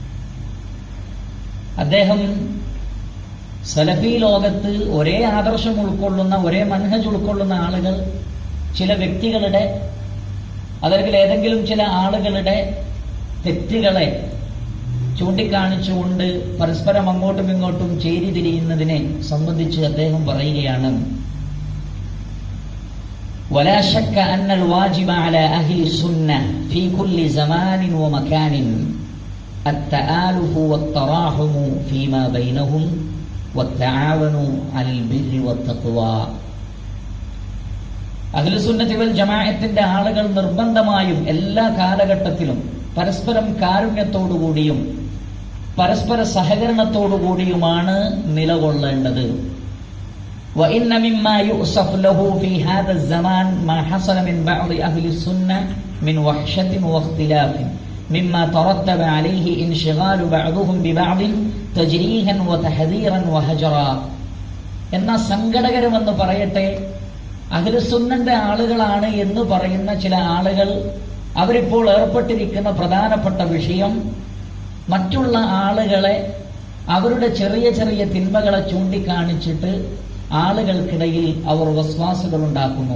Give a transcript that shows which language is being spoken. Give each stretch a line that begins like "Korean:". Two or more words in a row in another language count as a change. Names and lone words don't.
Malayalam: അദ്ദേഹം സലഫി ലോകത്ത് ഒരേ ആദർശം ഉൾക്കൊള്ളുന്ന, ഒരേ മൻഹജ് ഉൾക്കൊള്ളുന്ന ആളുകൾ ചില വ്യക്തികളുടെ, അല്ലെങ്കിൽ ഏതെങ്കിലും ചില ആളുകളുടെ തെറ്റുകളെ ചൂണ്ടിക്കാണിച്ചുകൊണ്ട് പരസ്പരം അങ്ങോട്ടും ഇങ്ങോട്ടും ചേരിതിരിയുന്നതിനെ സംബന്ധിച്ച് അദ്ദേഹം പറയുകയാണ്,
Arabic: ولا شك أن الواجب على أهل السنة في كل زمان ومكان التآلف والتراحم فيما بينهم والتعاون على البر والتقوى. أهل السنة والجماعة
Malayalam: ആളുകൾ നിർബന്ധമായും എല്ലാ കാലഘട്ടത്തിലും പരസ്പരം കാരുണ്യത്തോടുകൂടിയും പരസ്പര സഹകരണത്തോടുകൂടിയുമാണ് നിലകൊള്ളേണ്ടത്.
Arabic: وإن مما يؤسف له في هذا الزمان ما حصل من بعض أهل السنة من وحشة واختلاف مما ترتب عليه انشغال بعضهم ببعض تجريها وتحذيرا وهجرا.
Malayalam: എന്നാൽ സങ്കടകരമെന്ന് പറയട്ടെ, അഹ്ലുസുന്നന്റെ ആളുകളാണ് എന്ന് പറയുന്ന ചില ആളുകൾ അവരിപ്പോൾ ഏർപ്പെട്ടിരിക്കുന്ന പ്രധാനപ്പെട്ട വിഷയം മറ്റുള്ള ആളുകളെ അവരുടെ ചെറിയ ചെറിയ തിന്മകളെ ചൂണ്ടിക്കാണിച്ചിട്ട് ആളുകൾക്കിടയിൽ അവർ വസ്വാസുകൾ ഉണ്ടാക്കുന്നു.